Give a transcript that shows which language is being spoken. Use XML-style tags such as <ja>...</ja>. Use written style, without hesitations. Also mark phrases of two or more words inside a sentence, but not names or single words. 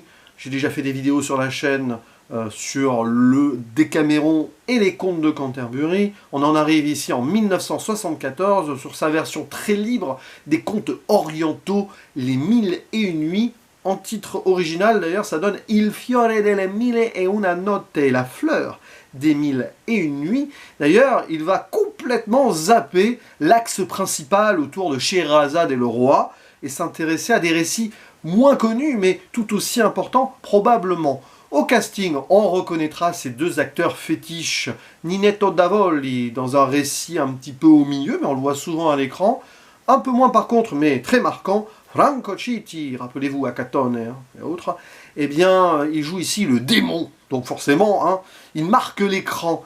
<fr>J'ai déjà fait des vidéos sur la chaîne sur le Décaméron et les Contes de Canterbury. On en arrive ici en 1974 sur sa version très libre des contes orientaux, Les Mille et une nuits. En titre original, d'ailleurs, ça donne Il fiore delle mille e una notte, la fleur des mille et une nuits. D'ailleurs, il va complètement zapper l'axe principal autour de Scheherazade et le roi et s'intéresser à des récits moins connus, mais tout aussi importants probablement. Au casting, on reconnaîtra ces deux acteurs fétiches, Ninetto Davoli dans un récit un petit peu au milieu, mais on le voit souvent à l'écran, un peu moins par contre, mais très marquant, Franco Citti, rappelez-vous Acatone et autres, eh bien, il joue ici le démon, donc forcément, il marque l'écran.</fr>